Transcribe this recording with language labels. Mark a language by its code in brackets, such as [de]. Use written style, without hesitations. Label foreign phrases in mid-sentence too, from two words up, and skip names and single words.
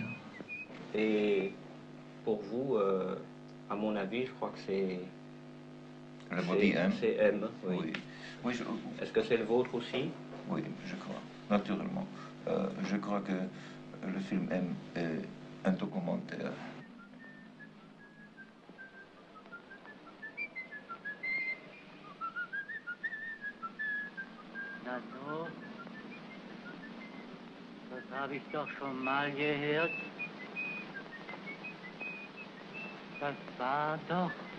[fr] Et pour vous, à mon avis, je crois que c'est... Le body M. C'est M, oui. Oui. Oui, Est-ce que c'est le vôtre aussi? Oui, je crois, naturellement. Je crois que le film M est un documentaire. [de] Nano, das habe ich doch schon mal gehört. Das war doch...